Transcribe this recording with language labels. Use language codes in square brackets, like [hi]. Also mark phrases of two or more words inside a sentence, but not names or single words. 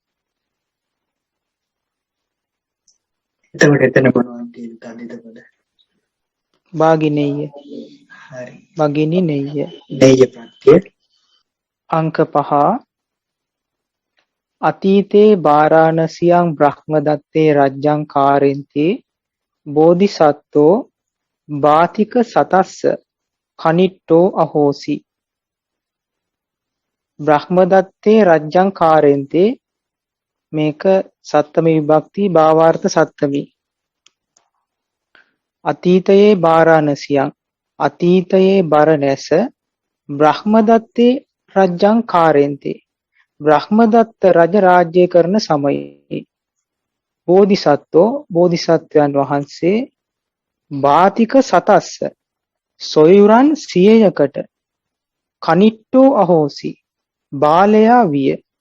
[si] එතකොට එතන මොනවද තියෙන්නේ තදිත පද? භාගිනෙය්‍ය හරි. [pi] භගිනි නෙය්‍ය. [si] නෙය්‍ය ප්‍රත්‍ය. [pi] අංක 5 අතීතේ වාරාණසියං බ්‍රහ්මදත්තේ රජ්ජං කාරෙන්ති බෝධිසත්වෝ බාතික සතස්ස කනිට්ටෝ අහෝසි. බ්‍රහ්මදත්තේ රජ්ජං කාරෙන්ති [si] මේක සත්තමී විභක්ති භාවාර්ථ සත්තමී. අතීතයේ වාරාණසියං අතීතයේ බරණැස [pi] බ්‍රහ්මදත්තේ රජ්ජං කාරෙන්ති [si] බ්‍රහ්මදත්ත රජ රාජ්‍ය කරන සමයේ බෝධිසත්වෝ බෝධිසත්වයන් වහන්සේ [pi] බාතික සතස්ස [si] සොයුරන් 100කට [pi] කනිට්ටෝ අහෝසි [si] බාලයා විය.